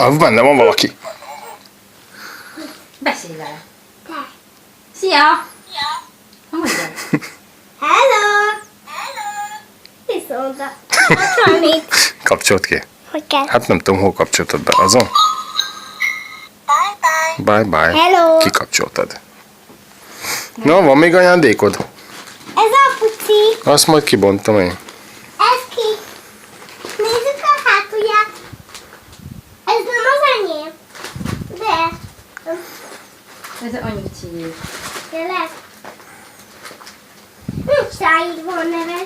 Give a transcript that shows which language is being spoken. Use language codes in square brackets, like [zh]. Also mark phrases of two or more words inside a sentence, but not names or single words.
[hu] Ah, benne van valaki. Beszélj vele. Te. Szia! Mondjad. [en] Hello. Hello. Viszonta. [hu] Mit? Kapcsolt ki. Hogy kell? Hát nem tudom, hol kapcsoltad be. Azon? [en] Bye-bye. Bye-bye. Hello. [hu] Kikapcsoltad. Na, van még ajándékod? Ez apuci. Azt majd kibontom én. Ez ki? Nézzük a hátulját. Ez nem az enyém. De. Ez a anyucié. Tényleg? Nincs ráírva a neved.